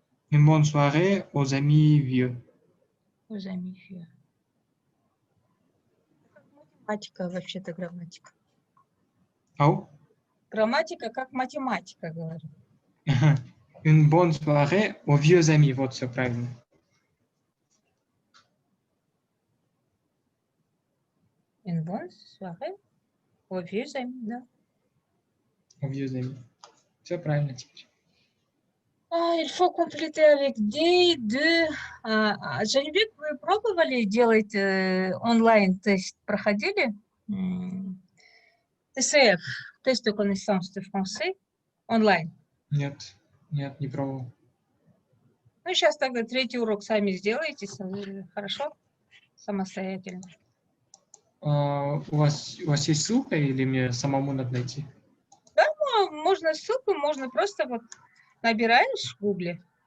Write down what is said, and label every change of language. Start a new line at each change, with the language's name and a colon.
French: une bonne soirée aux amis vieux. aux amis vieux.
Russian: Математика, вообще-то грамматика. Oh. Грамматика как математика, говорю.
French: Une bonne soirée aux vieux amis.
Russian: Вот все правильно.
French: Une bonne soirée aux vieux amis, да. Aux vieux amis.
Russian: Все правильно теперь.
French: Il faut compléter avec des, deux.
Russian: Жанибек, вы пробовали делать онлайн-тест? Проходили?
French: ТСФ, тест de connaissance de français, онлайн.
Russian: Нет, не пробовал. Ну, сейчас тогда третий урок сами сделаете, хорошо? Самостоятельно. У вас есть ссылка или мне самому надо найти? Да, можно ссылку, можно просто вот набираешь в Гугле.